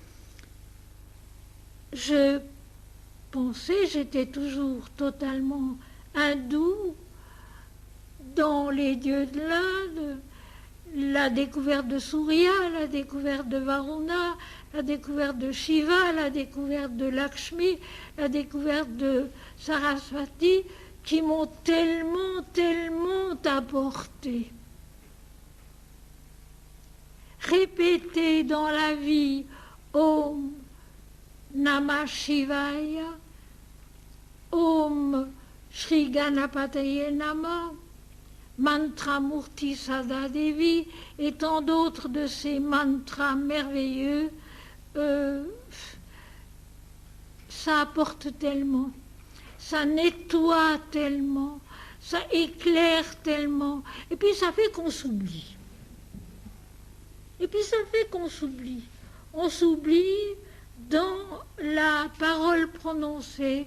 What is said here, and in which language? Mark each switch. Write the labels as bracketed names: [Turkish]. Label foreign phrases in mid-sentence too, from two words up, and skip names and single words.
[French] Je pensais, j'étais toujours totalement hindoue, dans les dieux de l'Inde, la découverte de Surya, la découverte de Varuna, la découverte de Shiva, la découverte de Lakshmi, la découverte de Saraswati, qui m'ont tellement apporté. Répéter dans la vie [Sanskrit] Om Namah Shivaya, Om Shri Ganapataye Namah, Mantramurti Sada Devi [French] et tant d'autres de ces mantras merveilleux, ça apporte tellement, ça nettoie tellement, ça éclaire tellement, et puis ça fait qu'on s'oublie. On s'oublie dans la parole prononcée.